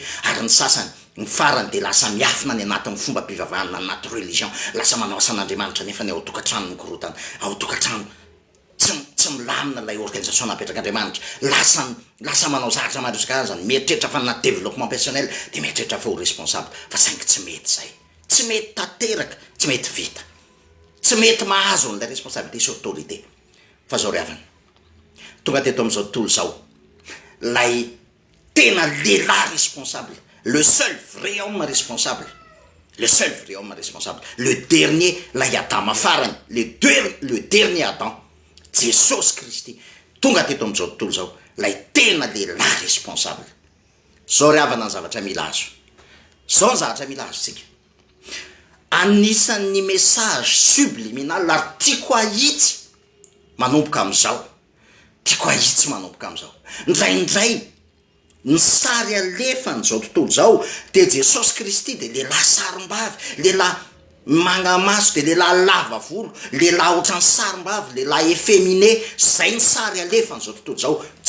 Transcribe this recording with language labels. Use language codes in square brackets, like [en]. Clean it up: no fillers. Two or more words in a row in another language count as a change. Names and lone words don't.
[mg] Ary ny sasany, ny farany de lasa miafina ny anatin'ny fomba mpivavahana, anaty religion, lasa manao asan'Andriamanitra nefa ny ao tokatrano nikorotana, ao tokatrano tsy milamina lay organisation napetraka Andriamanitra, lasa manao zavatra maro isan-karazany, mieritreritra fa na [fr] développement personnel, [mg] de mieritreritra fa ho responsable, fa saingy tsy mety zay, tsy mety tanteraka, tsy mety vita, tsy mety mahazo an'ilay responsabilité sy autorité. Fa zao ry havana, tonga teto am'izao tontolo zao, lay tena lehilahy responsable, [fr] le seul vrai homme responsable, le dernier, [mg] lay Adama farany, [fr] le dernier Adam, [mg] Jesosy Kristy, tonga teto am'izao tontolo zao, lay tena lehilahy responsable. Zao ry havana ny zavatra mila azo, tsika, anisan'ny [fr] message subliminal [mg] ary tiako ahitsy manomboka am'izao, indraindray ny sary alefany zao tontolo zao de Jesosy Kristy de lehilahy sarimbavy, lehilahy magnamaso, de lehilahy lava volo, lehilahy ohatrany sarimbavy, lehilahy efféminé, zay ny sary alefany zao tontolo zao.